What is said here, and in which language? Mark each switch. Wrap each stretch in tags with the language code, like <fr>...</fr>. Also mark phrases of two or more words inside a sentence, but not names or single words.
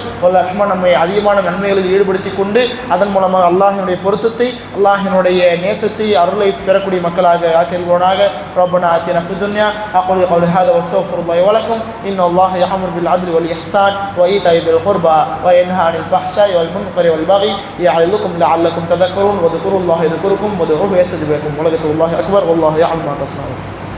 <ta>வல்ல ரஹ்மான் நம்மை அதிகமான நன்மைகளில் ஈடுபடுத்தி கொண்டு அதன் மூலமாக அல்லாஹினுடைய பொருத்தத்தை அல்லாஹினுடைய நேசத்தை அருளை பெறக்கூடிய மக்களாக ஆக்கியிருப்பவனாக.</ta> <ar>ربنا آتنا في الدنيا أقول قولي هذا وأستغفر الله ولكم إن الله يأمر بالعدل والإحسان وإيتاء ذي القربى وينهى عن الفحشاء والمنكر والبغي يعظكم لعلكم تذكرون واذكروا الله يذكركم وادعوه يستجب لكم ولذكر الله أكبر والله يعلم ما تصنعون.</ar>